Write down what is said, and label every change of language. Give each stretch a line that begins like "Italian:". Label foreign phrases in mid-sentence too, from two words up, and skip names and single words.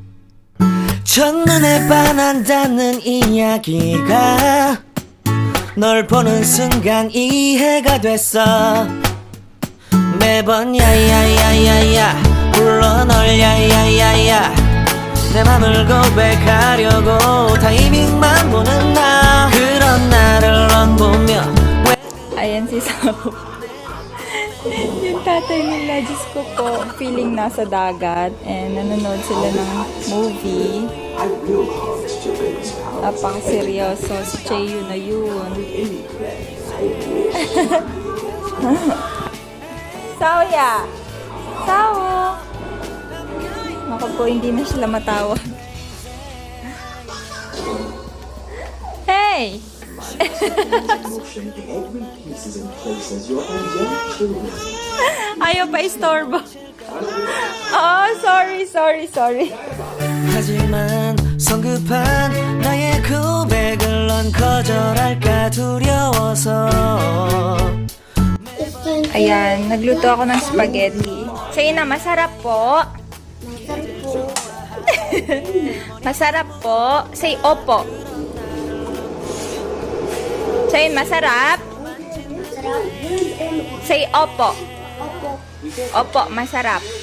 Korean: 첫눈에 반한다는 이야기가 널 보는 순간 이해가 됐어. 매번 야야야야야 불러 널 야야야야 내 맘을 고백하려고 타이밍만 보는 나. 그런 나를 넌 보며 왜
Filipino: Ayan si Sao. Yung tatay nila, Diyos ko po, feeling nasa dagat and nanonood sila ng movie. Napaka-seryoso. Si Cheyu na yun. Sao ya? Sao? Naku po, hindi na sila matawag.
English: Hey!
Filipino: Ayaw pa istorbo.
English: Oh, sorry.
Korean: 하지만 성급한 나의 고백을 넌 거절할까 두려워서.
Filipino: Ayan, nagluto ako ng spaghetti. Sa'yo na, masarap po. Masarap po. Say opo. Sa'yo, masarap. Say opo. Opo, masarap.